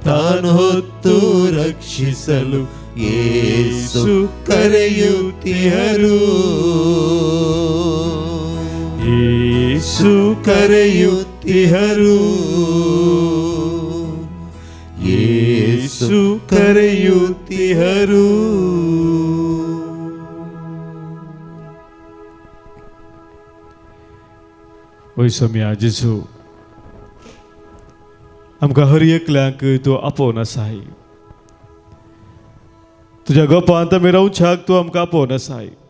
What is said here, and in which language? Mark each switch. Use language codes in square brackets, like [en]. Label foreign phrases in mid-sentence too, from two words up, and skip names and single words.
[kn] ತಾನು ಹೊತ್ತು ರಕ್ಷಿಸಲು ಯೇಸು ಕರೆಯುತ್ತಿಹರು. ಯೇಸು ಕರೆಯುತ್ತಿಹರು. ಯೇಸು ಕರೆಯುತ್ತಿಹರು. [kok] ओय सम्या जेजू आमकां हर एकल्यांक तूं आपोवन आसाय. तुज्या गोपांत आमी रावच्याक तूं आमकां आपोवन आसाय.